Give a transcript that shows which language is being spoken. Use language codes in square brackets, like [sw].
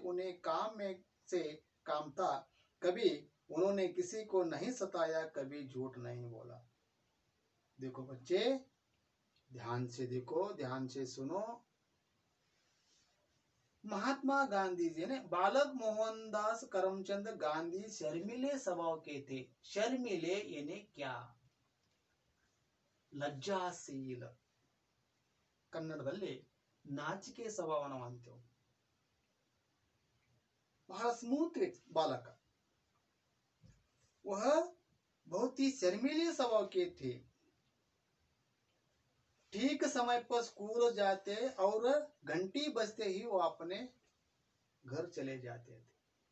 [hi] उन्हें काम में से काम था। कभी उन्होंने किसी को नहीं सताया, कभी झूठ नहीं बोला। देखो बच्चे, ध्यान से देखो, ध्यान से सुनो। महात्मा गांधी जी ने, बालक मोहनदास करमचंद गांधी शर्मीले स्वभाव के थे। शर्मीले यानी क्या? [kn] लज्जाशील, ಕನ್ನಡದಲ್ಲಿ ನಾಚಿಕೆ ಸ್ವಭಾವ ನಾವು ಅಂತೀವಿ। ಬಹಳ ಸ್ಮೂತ್ [hi] बालक, वह बहुत ही शर्मीले स्वभाव के थे। ठीक समय पर स्कूल जाते और घंटी बजते ही वो अपने घर चले जाते थे।